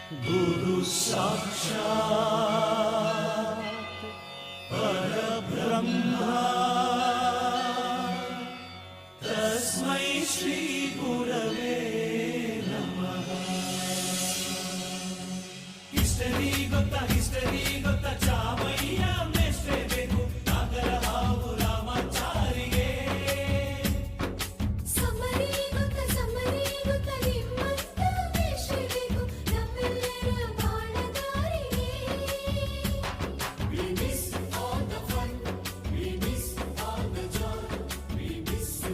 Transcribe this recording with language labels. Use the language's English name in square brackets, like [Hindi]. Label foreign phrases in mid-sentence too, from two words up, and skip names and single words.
[Sanskrit] गुरु साक्षात् परब्रह्मा तस्मै श्री गुरवे नमः। [Kannada] हिस्टरी ಗೊತ್ತಾ ಚಾಮಯ್ಯ ಮೇಷ್ಟ್ರೆ ಬೇಕು ನಾಗರ ಹಾವು ರಾಮಾಚಾರಿಗೆ. ಸಮರಿ ಗೊತ್ತಾ ನಿಮ್ಮಂತ ಮೇಷ್ಟ್ರೆ ಬೇಕು ನಮ್ಮೆಲ್ಲರ ಬಾಳದಾರಿಗೆ. [English] We miss all the fun, we miss all the joy, we miss you.